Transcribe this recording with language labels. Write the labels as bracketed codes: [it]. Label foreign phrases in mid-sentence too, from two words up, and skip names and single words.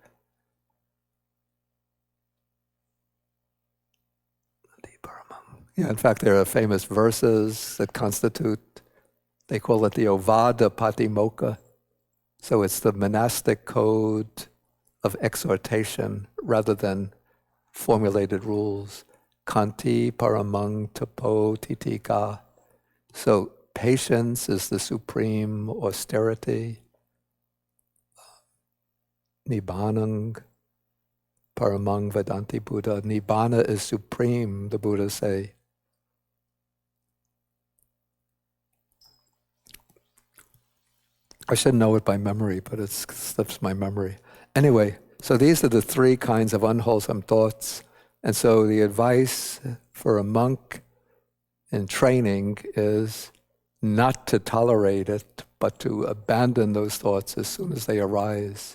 [en] Yeah, in fact, there are famous verses that constitute, they call it the Ovada Patimokkha. So it's the monastic code of exhortation rather than formulated rules. [pi] Kanti paramang tapo titika. [en] So patience is the supreme austerity. [pi] Nibbanang paramang vedanti Buddha. [en] Nibbana is supreme, the Buddhas say. I should know it by memory, but it slips my memory. Anyway, so these are the three kinds of unwholesome thoughts. And so the advice for a monk in training is not to tolerate it, but to abandon those thoughts as soon as they arise.